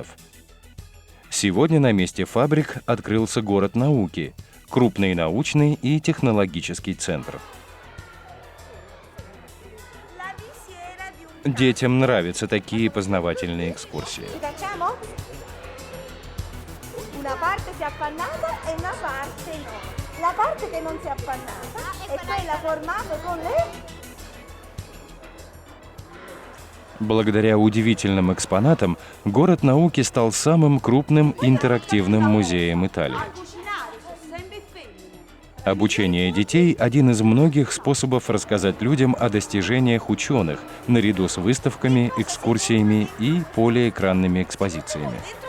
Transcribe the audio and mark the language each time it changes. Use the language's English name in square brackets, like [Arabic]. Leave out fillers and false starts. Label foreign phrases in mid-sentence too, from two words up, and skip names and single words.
[Russian] Сегодня на месте фабрик открылся город науки, крупный научный и технологический центр. Детям нравятся такие познавательные экскурсии. [Italian] La parte che non si è appannata è quella formata con le... [Russian] Благодаря удивительным экспонатам, город науки стал самым крупным интерактивным музеем Италии. Обучение детей – один из многих способов рассказать людям о достижениях ученых, наряду с выставками, экскурсиями и полиэкранными экспозициями.